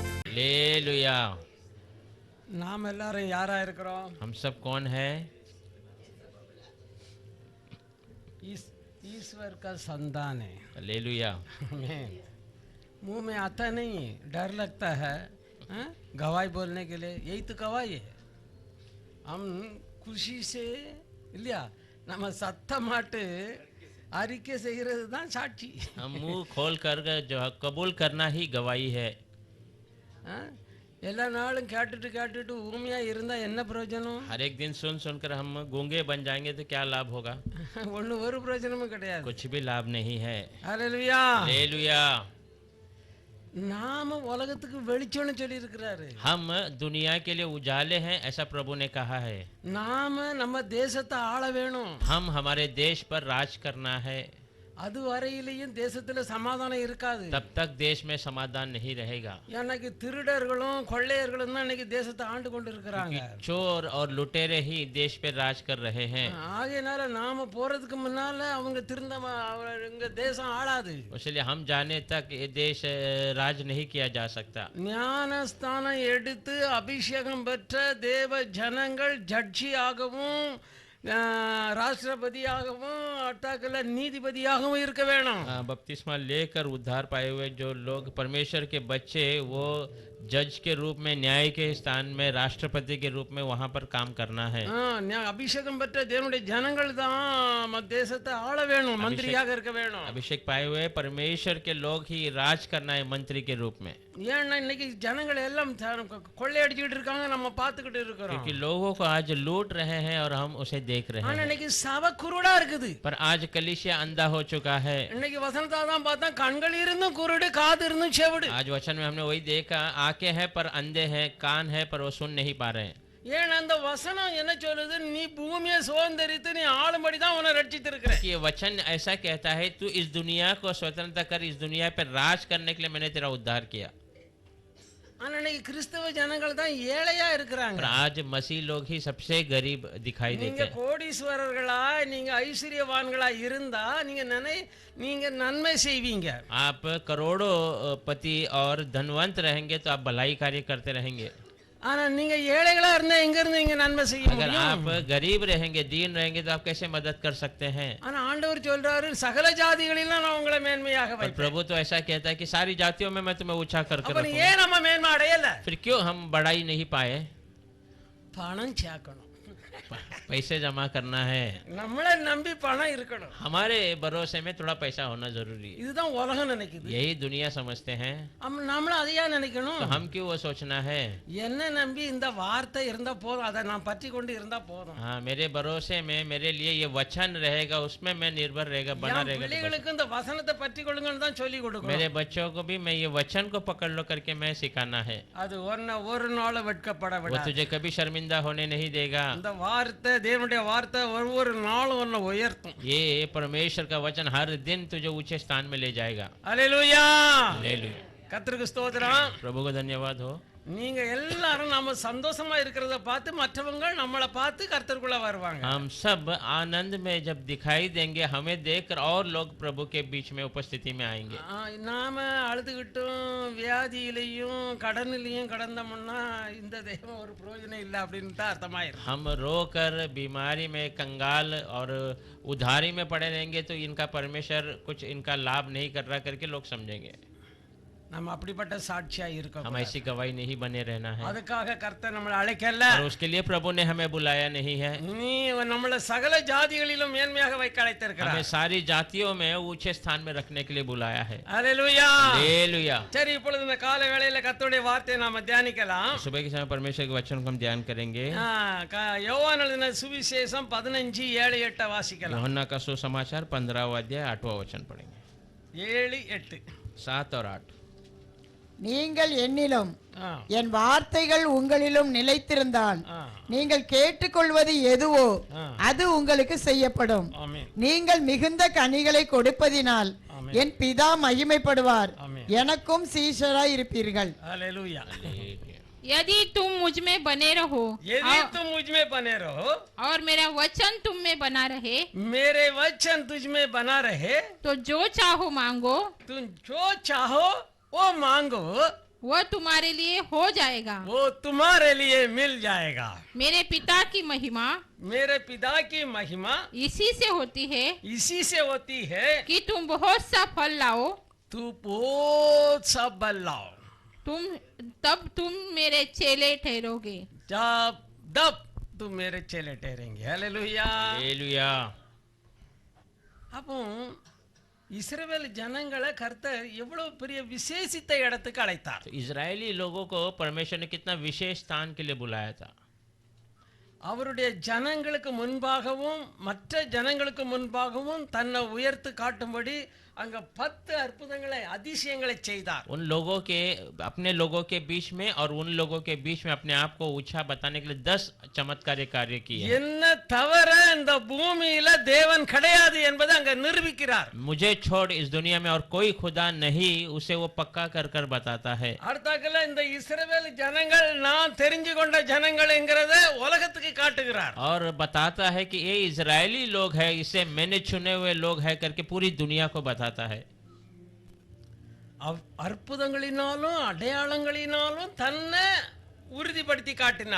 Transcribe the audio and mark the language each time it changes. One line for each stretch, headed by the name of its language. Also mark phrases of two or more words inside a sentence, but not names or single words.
Hindi: हालेलुया।
Tamil: நாம் எல்லாரும் யாரா இருக்கிறோம்?
Hindi: हम सब कौन है? ईश्वर का संतान है। हालेलुया। मुंह में आता नहीं, डर लगता है गवाही बोलने के लिए। यही तो गवाही है। हम खुशी से
Tamil: இல்லையா நம்ம சத்தமாட்டு அறிக்கை செய்கிறது தான் சாட்சி।
Hindi: हम मुंह खोल कर जो कबूल करना ही गवाही है।
Tamil: எல்லா நாளும் கேட்டுட்டு கேட்டுட்டு ஊமையா இருந்தா என்ன பிரயோஜனம்?
Hindi: हर एक दिन सुन सुनकर हम गूंगे बन जाएंगे तो क्या लाभ होगा?
Tamil: ஒரு பிரயோஜனமும் கிடையாது।
Hindi: कुछ भी लाभ नहीं है। हालेलुया। हालेलुया।
Tamil: நாம உலகத்துக்கு வெளிச்சம்னு சொல்லி இருக்கிறாரு।
Hindi: हम दुनिया के लिए उजाले हैं ऐसा प्रभु ने कहा है।
Tamil: நாம நம்ம தேசத்தை ஆள வேணும்।
Hindi: हम हमारे देश पर राज करना है।
Tamil: அது வரையிலேயும் தேசத்துல சமாதானம் இருக்காது।
Hindi: तब तक देश में समाधान नहीं रहेगा।
Tamil: இன்னைக்கு திருடர்களும் கொள்ளையர்களும் தான் இன்னைக்கு தேசத்தை ஆண்டு கொண்டு இருக்காங்க।
Hindi: चोर और लुटेरे ही देश पे राज कर रहे हैं।
Tamil: ஆகையால நாம போறதுக்கு முன்னால அவங்க திருந்த தேசம் ஆளாது।
Hindi: इसलिए हम जाने तक ये देश राज नहीं किया जा सकता।
Tamil: ஞானஸ்தானம் எடுத்து அபிஷேகம் பெற்ற தேவ ஜனங்கள் ஜட்ஜியாகவும் ராஷ்டிரபதியாகவும் அர்த்தாகல நீதிபதியாகவும் இருக்க வேணும்।
Hindi: बपतिस्मा लेकर उद्धार पाए हुए जो लोग परमेश्वर के बच्चे वो जज के रूप में न्याय के स्थान में राष्ट्रपति के रूप में वहां पर काम करना है।
Tamil: அபிஷேகம் பெற்ற தேவனுடைய ஜனங்கள் தான் தேசத்தை ஆள வேணும், மந்திரியாக இருக்க வேணும்।
Hindi: अभिषेक पाए हुए परमेश्वर के लोग ही राज करना है मंत्री के रूप में।
Tamil: ஏன்னா இன்னைக்கு ஜனங்கள் எல்லாம் கொள்ளையடிச்சிட்டு இருக்காங்க, நம்ம பார்த்துக்கிட்டு இருக்கிறோம்।
Hindi: क्योंकि लोगों को आज लूट रहे हैं और हम उसे देख रहे हैं।
Tamil: இன்னைக்கு சபை குருடா இருக்குது।
Hindi: पर आज कलीसिया अंधा हो चुका है।
Tamil: இன்னைக்கு வசனத்தை தான் பார்த்தா கண்கள் இருந்தும் குருடு, காது இருந்தும் செவிடு।
Hindi: आज वचन में हमने वही देखा, आंखें हैं पर अंधे हैं, कान है पर वो सुन नहीं पा रहे हैं।
Tamil: ஏன் அந்த வசனம் என்ன சொல்லுது? நீ பூமியை சுதந்தரித்து நீ ஆளும்படி தான் உன்னை ரட்சித்திருக்கிற।
Hindi: ये वचन ऐसा कहता है तू इस दुनिया को स्वतंत्र कर, इस दुनिया पर राज करने के लिए मैंने तेरा उद्धार किया।
Tamil: ஆனா இன்னைக்கு கிறிஸ்தவ ஜனங்கள் தான் ஏழையா இருக்கிறாங்க।
Hindi: आज मसीह लोग ही सबसे गरीब दिखाई देते हैं।
Tamil: நீங்க கோடீஸ்வரர்களா, நீங்க ஐஸ்வர்யவான்களா இருந்தா நீங்க நன்மை செய்வீங்க।
Hindi: आप करोड़ों पति और धनवंत रहेंगे तो आप भलाई कार्य करते रहेंगे।
Tamil: ஆனா நீங்க ஏழைகளா இருந்தா எங்க இருந்து நீங்க நன்மை செய்ய முடியும்?
Hindi: अगर आप गरीब रहेंगे, दीन रहेंगे तो आप कैसे मदद कर सकते हैं?
Tamil: ஆனா ஆண்டவர் சொல்றாரு சகல ஜாதிகளிலும் நான் உங்களை மேன்மையாக வைப்பேன்।
Hindi: प्रभु तो ऐसा कहता है कि सारी जातियों में मैं तुम्हें ऊंचा करके
Tamil: रखूंगा। ஏன் நம்ம மேன்மை அடையல?
Hindi: फिर क्यों हम बढ़ाई नहीं पाए?
Tamil: பணம் சேர்க்கணும்,
Hindi: पैसे जमा करना है।
Tamil: நம்மளை நம்பி பணம் இருக்கணும்।
Hindi: हमारे भरोसे में थोड़ा पैसा होना जरूरी है।
Tamil: இதுதான் உலகம் நினைக்குது,
Hindi: यही दुनिया समझते हैं।
Tamil: நம்மள அதையா நினைக்கணும்?
Hindi: तो हम क्यों वो सोचना है?
Tamil: என்ன நம்பி இந்த வார்த்தை இருந்தா போதும், அதை நான் பற்றி கொண்டு இருந்தா போதும்।
Hindi: हाँ, मेरे भरोसे में मेरे लिए ये वचन रहेगा, उसमें मैं निर्भर रहेगा, बना रहेगा।
Tamil: பிள்ளைகளுக்கு இந்த வசனத்தை பற்றி கொள்ளுங்கன்னு தான் சொல்லி கொடுக்கணும்।
Hindi: मेरे बच्चों को भी मैं ये वचन को पकड़ लो करके मैं सिखाना है।
Tamil: அது ஒரு நாள் வெட்கப்பட
Hindi: वो
Tamil: விடாது।
Hindi: तुझे कभी शर्मिंदा होने नहीं देगा।
Tamil: இந்த வார்த்தை, தேவனுடைய வார்த்தை ஒவ்வொரு நாளும் உன்னை உயர்த்தும்।
Hindi: ये परमेश्वर का वचन हर दिन तुझे ऊंचे स्थान में ले जाएगा। हालेलुया। हालेलुया।
Tamil: கர்த்தருக்கு ஸ்தோத்திரம்।
Hindi: प्रभु को धन्यवाद हो।
Tamil: நீங்க எல்லாரும் நம்ம சந்தோஷமா இருக்கிறத பார்த்து மற்றவங்க நம்மளை பார்த்து கர்த்தருக்குள்ள வருவாங்க।
Hindi: हम सब आनंद में जब दिखाई देंगे, हमें देखकर और लोग प्रभु के बीच में उपस्थिति में आएंगे।
Tamil: நாம அழுதுகிட்டும் வியாதியிலையும் கடனிலையும் கடந்தோம்னா இந்த தெய்வம் ஒரு பிரயோஜனம் இல்லை அப்படின்னு தான் அர்த்தமாயிரும்।
Hindi: हम रोकर बीमारी में कंगाल और उधारी में पड़े रहेंगे तो इनका परमेश्वर कुछ इनका लाभ नहीं कर रहा करके लोग समझेंगे।
Tamil: நம்ம அப்படிப்பட்ட சாட்சியா இருக்கோம்।
Hindi: हम ऐसी गवाही नहीं बने रहना है।
Tamil: அதுக்காக கர்த்தர் நம்மளை அழைக்கல,
Hindi: और उसके लिए प्रभु ने हमें बुलाया नहीं है।
Tamil: நீ நம்மள சகல ஜாதிகளிலும் மேன்மையாக வைக்க அழைத்திருக்கிறார்।
Hindi: हमें सारी जातियों में ऊंचे स्थान में रखने के लिए बुलाया है। हालेलुया। हालेलुया।
Tamil: சரி, இப்பொழுது இந்த காலை வேளையில கர்த்தருடைய வார்த்தையை நாம தியானிக்கலாம்।
Hindi: सुबह के समय परमेश्वर के वचन को हम ध्यान करेंगे।
Tamil: யோவான் எழுதின சுவிசேஷம் 15:7-8 வாசிக்கலாம்।
Hindi: यूहन्ना का सुसमाचार 15वां अध्याय 8वां वचन पढ़ेंगे।
Tamil: 7-8
Hindi: 7 और 8।
Tamil: நீங்கள் என்னிலும் என் வார்த்தைகள் உங்களிலும் நிலைத்திருந்தால் நீங்கள் கேட்டுக்கொள்வது எதுவோ அது உங்களுக்கு செய்யப்படும்। நீங்கள் மிகுந்த கனிகளை கொடுப்பதினால் என் பிதா மகிமைப்படுவார், எனக்கும் சீஷராய் இருப்பீர்கள்।
Hindi: हालेलुया। यदि तुम मुझ में बने रहो, यदि तुम मुझ में बने रहो और मेरा वचन तुम में बना रहे, मेरे वचन तुझ में बना रहे, तो जो चाहो मांगो, तुम जो चाहो वो मांगो, वह तुम्हारे लिए हो जाएगा। वो तुम्हारे लिए मिल जाएगा। मेरे पिता की महिमा मेरे पिता की महिमा इसी से होती है इसी से होती है कि तुम बहुत सा फल लाओ, तू बहुत सा बल लाओ, तब तुम मेरे चेले ठहरोगे। तब तुम मेरे चेले ठहरेंगे। हालेलुया। हालेलुया।
Tamil: அப்போ இஸ்ரவேல் ஜனங்களை கர்த்தர் எவ்வளவு பெரிய விசேஷித்த இடத்துக்கு அழைத்தார்।
Hindi: तो इजरायली लोगों को परमेश्वर ने कितना विशेष स्थान के लिए बुलाया था।
Tamil: அவருடைய ஜனங்களுக்கு முன்பாகவும் மற்ற ஜனங்களுக்கு முன்பாகவும் தன்னை உயர்த்து காட்டும்படி அங்க 10 அற்புதங்களை அதிசயங்களை செய்தார்।
Hindi: उन लोगों के अपने लोगों के बीच में और उन लोगों के बीच में अपने आप को ऊंचा बताने के लिए 10 चमत्कारी कार्य किए।
Tamil: என்ன தவிர இந்த பூமியில தேவன் கிடையாது என்பதை அங்க நிரூபிக்கிறார்।
Hindi: मुझे छोड़ इस दुनिया में और कोई खुदा नहीं, उसे वो पक्का कर कर बताता है।
Tamil: அடுத்தாக்கல இந்த இஸ்ரவேல் ஜனங்கள் நான் தெரிஞ்சு கொண்ட ஜனங்கள்ங்கறத உலகத்துக்கு காட்டுகிறார்।
Hindi: और बताता है कि ये इजरायली लोग है, इसे मैंने चुने हुए लोग है करके पूरी दुनिया को बताता है।
Tamil: அற்புதங்களினாலும் அடையாளங்களினாலும் தன்னை உறுதிப்படுத்தி காட்டினார்।